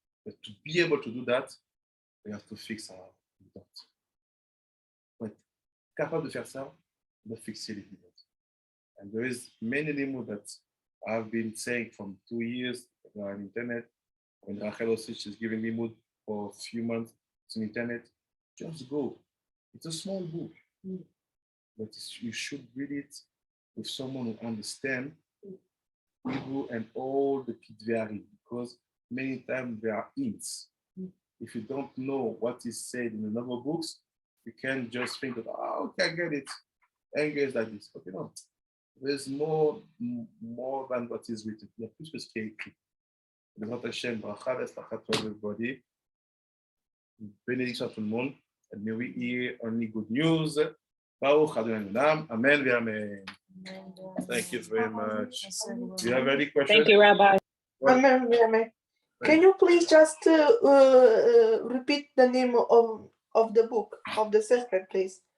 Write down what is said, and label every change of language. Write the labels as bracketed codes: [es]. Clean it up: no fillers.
[en] But to be able to do that, we have to fix our dots. [fr] Pour être capable de faire ça, on doit fixer les dots. [en] And there is many limud that I've been saying from 2 years on internet. When Rachel Osich is giving limud for a few months on internet, just go. It's a small book, but you should read it with someone who understands Hebrew and all the Kitvari, because many times there are hints. If you don't know what is said in the other books, you can just think that, oh, okay, I get it. Anger is like this. Okay, no. There's more than what is written. [fr] Il y a plus que ce qui est écrit. [he] Bezrat Hashem, bracha v'etzlacha [en] to everybody. [fr] Bénédiction à tout le monde. [en] And may we hear only good news. [he] Baruch Adonai Olam. Amen v'amen. [en] Thank you very much. Do you have any questions? Thank you, Rabbi. Well, Amen, amen. Can you please just repeat the name of the book, of the sefer, please?